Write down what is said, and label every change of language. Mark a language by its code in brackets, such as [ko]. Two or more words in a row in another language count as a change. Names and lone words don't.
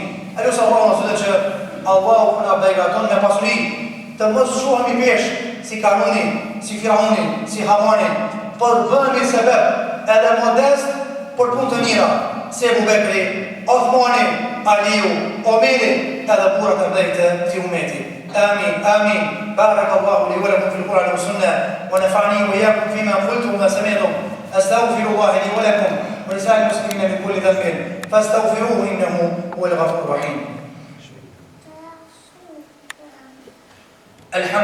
[sq] E lusë Allahu nësë që Allahu na begaton me pasurin, të mos shuhemi pesh si Karuni, si Firauni, si Hamani, për bëmi sebeb edhe modest për punë të mira, si Ebu Bekri, Othmani, Aliu, Omeri, edhe burat e mdhejtë të umeti. [ar] آمين آمين. بارك الله لي ولكم في القرآن والسنة ونفعني وإياكم فيما قلتم وسمعتم. أستغفر الله لي ولكم ولسائر المسلمين من كل ذنب فاستغفروه إنه هو الغفور الرحيم.